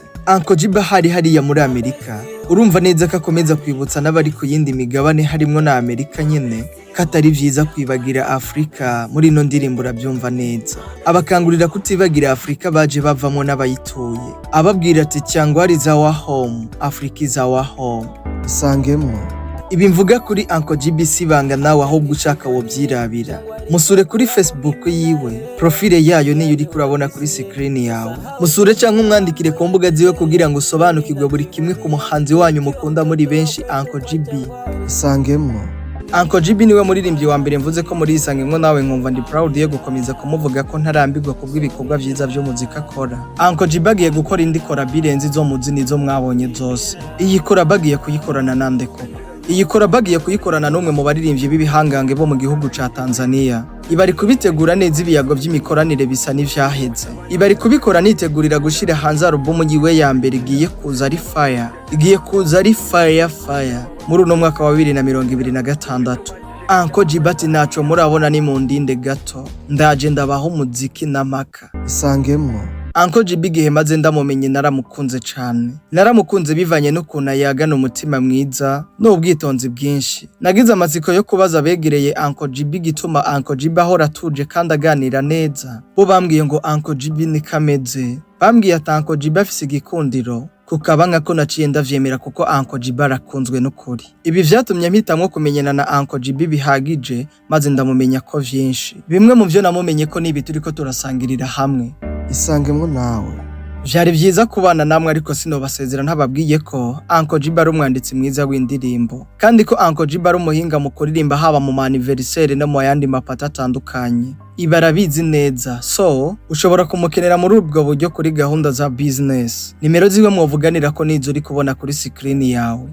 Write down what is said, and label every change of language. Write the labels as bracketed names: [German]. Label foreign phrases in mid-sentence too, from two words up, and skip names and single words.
[Rundi] Uncle GB hariya muri Amerika. Urumva neza ko akomeza kwibutsa n'abari ku yindi migabane harimo na Amerika nyene katari vyiza kwibagira Afrika muri no ndirimbo urabyumva neza. Abakangurira kutibagira Afrika baje bavamo n'abayituye. Ababwira ati [English] Cyangwe is our home, Africa is our home. [Rundi] Isangemwo. Ibi mvuga kuri Uncle GB sibanga nawe aho gushaka wo byirabira. Musure kuri Facebook yiwe, profile yayo niyo uri kurabona kuri screen yawe. Musure cyangwa umwandikire ku mbuga ziwe kugira ngo usobanukirwe buri kimwe ku muhanzi wanyu mukunda muri benshi Uncle GB. Isangemwo. Uncle GB niwe muririmbyi wa mbere mvuze ko muri Isangemwo Nawe nkumva ndi proud yo gukomeza kumuvuga ko ntarambirwa kubw'ibikorwa vyiza byo muzika akora. Uncle GB agiye gukora indi birenze zo muzi nizo mwabonye zose. Iyi bagiye kuyikorana nande koko? Iyi bagiye kuyikorana n'umwe mu baririmbyi b'ibihangange bo mu gihugu ca Tanzania. Ibari kubitegura neza ibiyago by'imikoranire bisa n'ivyaheze. Ibari kubikora nitegurira gushira hanze album yiwe ya mbere igiye kuza ari fire. Igiye kuza ari fire muri uno mwaka wa 2026. Uncle GB ati naco murabona ni mu ndinde gato. Ndaje ndabaho umuziki n'amaka. Isangemwo. Uncle GB gihe maze ndamumenye naramukunze cyane. Naramukunze bivanye n'ukuntu yagana umutima mwiza n'ubwitonzi bwinshi. Nagize amatsiko yo kubaza begereye Uncle GB gituma Uncle GB ahora atuje kandi aganira neza. Bo bambwiye ngo Uncle GB ni kameze. Bambwiye ati Uncle GB afise igikundiro. Kukabanga ko naciye ndavyemera kuko Uncle GB arakunzwe n'ukuri. Ibi vyatumye mpitamwo kumenyana na Uncle GB bihagije maze ndamumenya ko vyinshi. Bimwe mu vyo namumenye ko nibi turiko turasangirira hamwe. Isangemwo Nawe. Vyari vyiza kubana namwe ariko sinobasezera ntababwiye ko Uncle GB ari umwanditsi mwiza w'indirimbo kandi ko Uncle GB ari umuhinga mu kuririmba haba mu anniversaire no mu yandi mapata atandukanye. Ibarabizi neza, so ushobora kumukenera muri ubwo buryo kuri gahunda za business. Nimero ziwe mwovuganira ko nizo uri kubona kuri screen yawe.